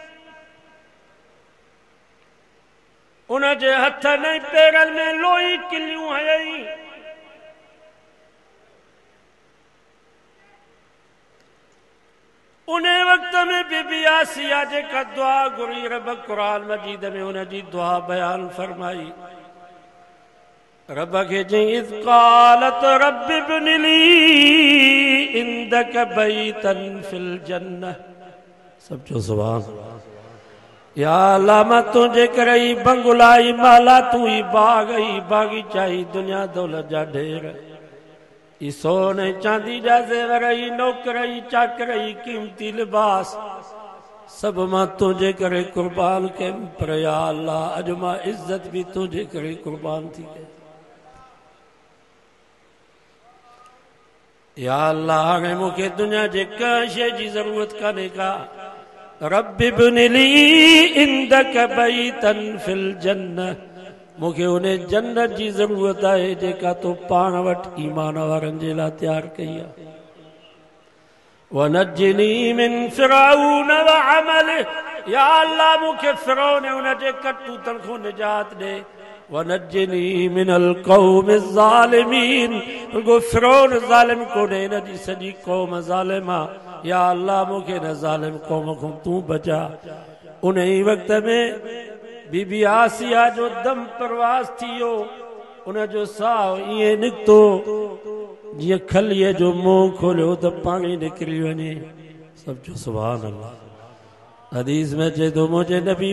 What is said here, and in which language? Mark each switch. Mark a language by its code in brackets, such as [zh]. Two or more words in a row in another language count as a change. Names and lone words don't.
[sd] उन जे हथनि ऐं पेरनि में लोही किलियूं हयईं। उन वक़्त में बीबी आसिया जेका दुआ घुरी रब क़ुरान मजीद में उन जी दुआ बयान फरमाई। रब खे चई [ar] إذ قالت رب ابن لي عندك بيتا في الجنة. [sd] सब जो सुभान। या अल्लाह मां तुझे करे ही बंगुलाई माला तू ही बाग ही बागीचा ही दुनिया दौलत जा ढेर ई सोने चांदी जा ज़ेवर ही नौकर ही चाकर ही कीमती लिबास सब मां तुझे करे कुर्बान के पर या अल्लाह अज मां इज्जत भी तुझे करे कुर्बान थी के या अल्लाह हाणे मूंखे दुनिया जे कंहिं शइ जी ज़रूरत कान्हे का [ar] رب ابن لي عندك بيتا في الجنة [sd] मूंखे उन जन्नत जी ज़रूरत आहे जेका तो पाण वटि ईमान वारनि जे लाइ तयारु कई आहे [ar] ونجني من فرعون وعمله [sd] या अल्लाह मूंखे फिरौन ऐं उन जे करतूतनि खां निजात ॾे वनज्जिनी मिनल क़ौमि ज़ालिमीन रुगो फिरौन ज़ालिम कोन्हे हिन जी सॼी क़ौम ज़ालिम आहे या अल्लाह मूंखे हिन ज़ालिम क़ौम खां तूं बचा उन ई वक़्त में बीबी आसिया जो दम परवास थियो उन जो साह ईअं निकितो जियां खलीअ जो मुंहुं खोलियो त पाणी निकिरी वञे सब जो [ar] سبحان الله [sd] हदीस में चए थो मुंहिंजे नबी